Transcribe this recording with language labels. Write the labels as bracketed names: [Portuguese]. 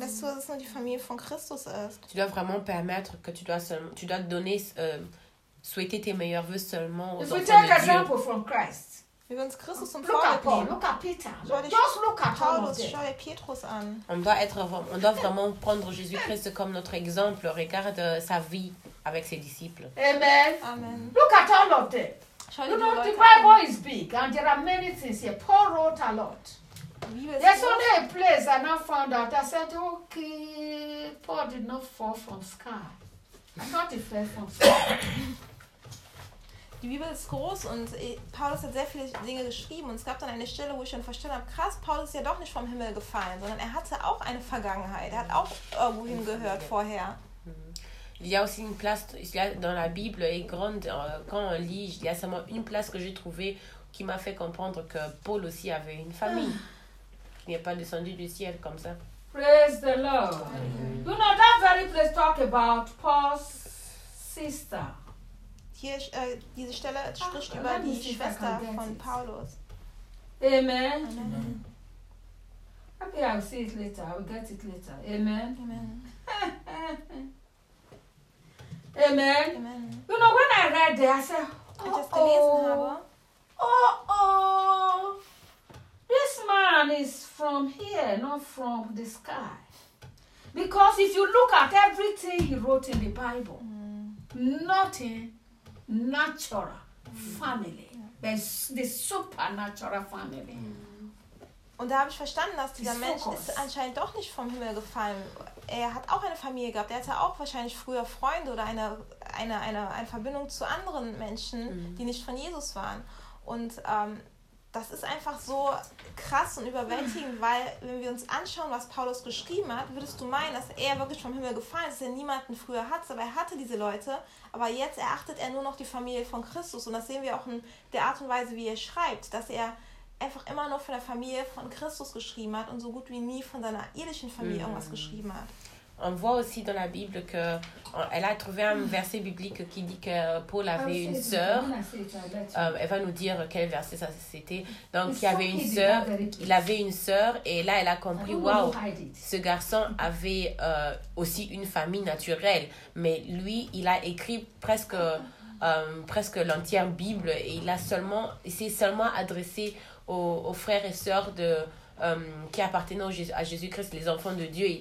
[German] Dass du das nur die Familie von Christus ist. [French] Tu dois vraiment permettre que tu dois donner souhaiter tes meilleurs vœux seulement aux enfants de Dieu. [English] If we take an example from Christ. [German] Wir uns Christus zum Vorbild nehmen. [English] Look at Peter. Just look at [German] Paulus. Schau dir Petrus an. [French] On doit vraiment prendre Jésus-Christ comme notre exemple. Regarde sa vie avec ses disciples. Amen. Amen. [English] Look at all of them. You know, the Bible is big and there are many things here. Paul wrote a lot. There's only a place I now found out. I said, okay, Paul did not fall from sky. Not he fell from sky. [German] Die Bibel ist groß und Paulus hat sehr viele Dinge geschrieben und es gab dann eine Stelle, wo ich schon verstanden habe, krass, Paulus ist ja doch nicht vom Himmel gefallen, sondern er hatte auch eine Vergangenheit. Er hat auch irgendwohin gehört vorher. [French] Il y a aussi une place dans la Bible est grande quand on lit, il y a seulement une place que j'ai trouvée qui m'a fait comprendre que Paul aussi avait une famille. Il n'est pas descendu du ciel comme ça. [English] Praise the Lord. Mm-hmm. You know that very place talk about Paul's sister. [German] Hier diese Stelle spricht über die Schwester von Paulus. [English] Amen. Amen. Mm-hmm. Okay, I'll see it later. I'll get it later. Amen. Amen. Amen. Amen. You know, when I read there, I said, this man is from here, not from the sky. Because if you look at everything he wrote in the Bible, nothing natural family, but the supernatural family. [German] Und da habe ich verstanden, dass dieser Mensch ist anscheinend doch nicht vom Himmel gefallen. Er hat auch eine Familie gehabt. Er hatte auch wahrscheinlich früher Freunde oder eine Verbindung zu anderen Menschen, die nicht von Jesus waren. Und das ist einfach so krass und überwältigend, weil wenn wir uns anschauen, was Paulus geschrieben hat, würdest du meinen, dass er wirklich vom Himmel gefallen ist, dass er niemanden früher hatte. Aber er hatte diese Leute, aber jetzt erachtet er nur noch die Familie von Christus. Und das sehen wir auch in der Art und Weise, wie er schreibt, dass er einfach immer nur von der Familie von Christus geschrieben hat und so gut wie nie von seiner irdischen Familie irgendwas geschrieben hat. [French] On voit aussi dans la Bible que elle a trouvé un verset biblique qui dit que Paul avait une sœur. Elle va nous dire quel verset ça c'était. Donc il avait une sœur, il avait une sœur et là elle a compris waouh, ce garçon avait aussi une famille naturelle, mais lui, il a écrit presque l'entière Bible et il s'est seulement adressé aux frères et sœurs qui appartenaient à Jésus-Christ, les enfants de Dieu.